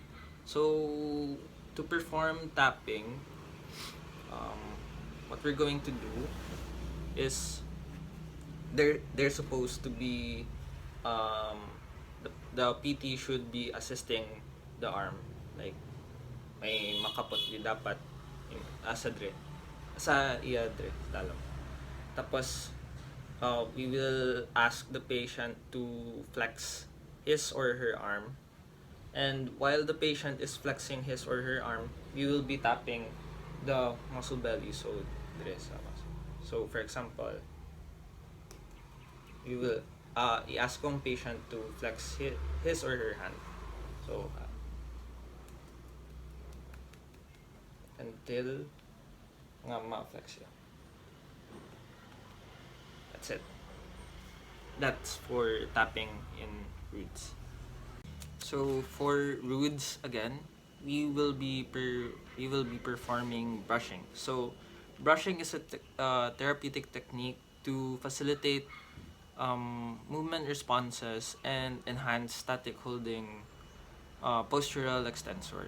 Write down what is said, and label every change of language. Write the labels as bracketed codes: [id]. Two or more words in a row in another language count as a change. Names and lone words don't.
[en] So to perform tapping, um, what we're going to do is they're supposed to be um, the PT should be assisting the arm, like [ceb] may makapot di dapat asa dre sa iya dre dalam. [en] Tapos we will ask the patient to flex his or her arm. And while the patient is flexing his or her arm, we will be tapping the muscle belly. So, so for example, we will i-ask kong patient to flex his or her hand. [ceb] So, until nga ma-flex siya. [en] That's it. That's for tapping in roots. So for Rudes again, we will be performing brushing. So brushing is a therapeutic technique to facilitate movement responses and enhance static holding postural extensors.